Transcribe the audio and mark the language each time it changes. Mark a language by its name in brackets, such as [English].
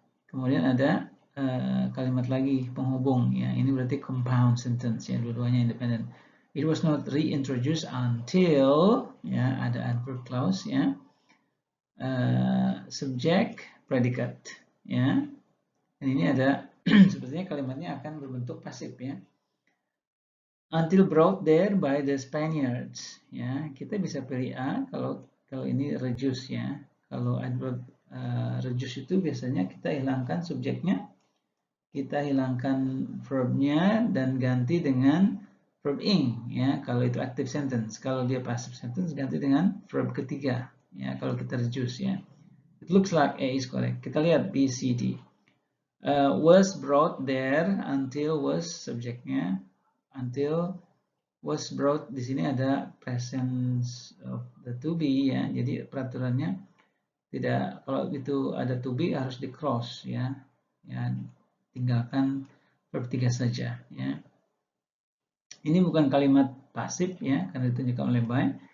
[Indonesian] Kemudian ada kalimat lagi penghubung ya. Ini berarti [English] compound sentence ya, [Indonesian] dua-duanya [English] independent. It was not reintroduced until [Indonesian] ya, ada [English] adverb clause ya, subject predicate ya. [Indonesian] Dan ini ada sepertinya kalimatnya akan berbentuk pasif ya. [English] Until brought there by the Spaniards ya. [Indonesian] Kita bisa pilih A kalau ini reduce ya. Kalau adverb reduce itu biasanya kita hilangkan subjeknya, kita hilangkan verbnya dan ganti dengan [English] verb ing [Indonesian] ya, kalau itu [English] active sentence. [Indonesian] Kalau dia [English] passive sentence [Indonesian] ganti dengan verb ketiga ya, kalau kita reduce ya. [English] It looks like A is correct. [Indonesian] Kita lihat B, C, D. [English] Was brought there, until was [Indonesian] subjeknya, [English] until was brought [Indonesian] di sini ada [English] presence of the to be ya. [Indonesian] Jadi peraturannya tidak, kalau itu ada to be harus di cross ya. Ya, tinggalkan verb 3 saja ya. Ini bukan kalimat pasif ya, karena ditunjukkan oleh by.